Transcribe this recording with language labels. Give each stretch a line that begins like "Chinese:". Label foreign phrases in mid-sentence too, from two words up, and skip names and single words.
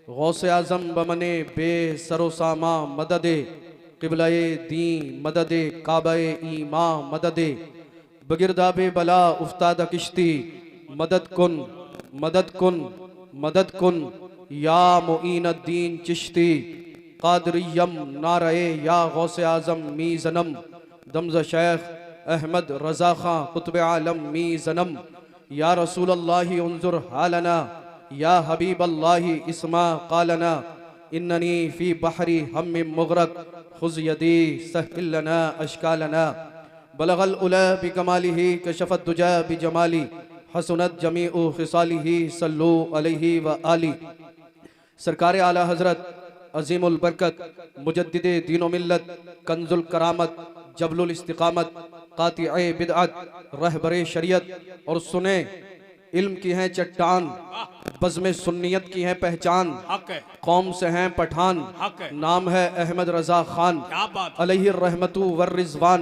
Persian: غوث اعظم بمن بے سر و ساماں مددے قبلۂ دیں مددے کعبۂ ایماں مددے بگرداب بلا افتاد کشتی مدد کن مدد کن مدد کن یا معین الدین چشتی قادریم نعره یا غوث اعظم می زنم دم ز شیخ احمد رضا خاں قطب عالم می زنم
Arabic: يا رسول الله انظر حالنا يا حبيب الله اسمع قالنا إنني في بحر هم مغرق خذ يدي سهل لنا إشكالنا بلغ العلى بكماله كشف الدجى بجماله حسنت جميع خصاله صلوا عليه وآله.
Urdu: سرکار اعلیٰ حضرت عظیم البرکت مجدد دین و ملت کنز الکرامت جبل الاستقامت قاطع بدعت رہبر شریعت اور سنی علم کی ہیں چٹان بزم سنیت کی ہیں پہچان قوم سے ہیں پٹھان نام ہے احمد رضا خان علیہ رحمۃ والرضوان.